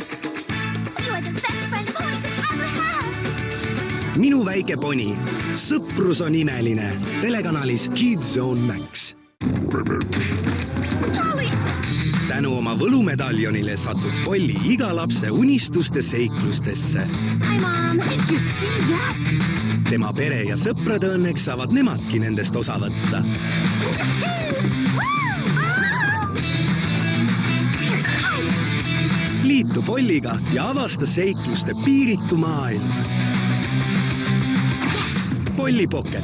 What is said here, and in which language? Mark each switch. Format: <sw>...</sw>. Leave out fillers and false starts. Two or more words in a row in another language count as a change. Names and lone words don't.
<et>Minu väike poni, sõprus on imeline, telekanalis Kids Zone Max. Tänu oma võlumedaljonile satub Polly iga lapse unistuste seiklustesse.</et> <en>Hi, Mom. Did you see that?</en> <et>Tema pere ja sõprade õnneks saavad nemadki nendest osa võtta. Liitu Polliga ja avasta seikluste piiritu maailm. Polly Pocket.</et>